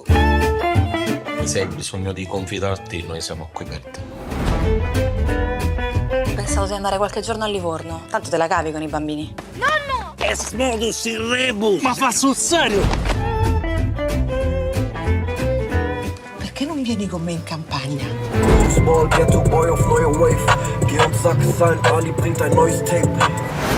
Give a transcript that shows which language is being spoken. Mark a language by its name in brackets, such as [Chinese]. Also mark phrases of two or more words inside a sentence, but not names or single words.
[Italian] Se hai bisogno di confidarti, noi siamo qui per te. Pensavo di andare qualche giorno a Livorno. Tanto te la cavi con i bambini. [Latin] Es modus in rebus! [Italian] Ma fa sul serio! Perché non vieni con me in campagna? [English] Small Ghetto Boy [German] auf neue Wave. Geh und sag sein, Ali bringt ein neues Tape.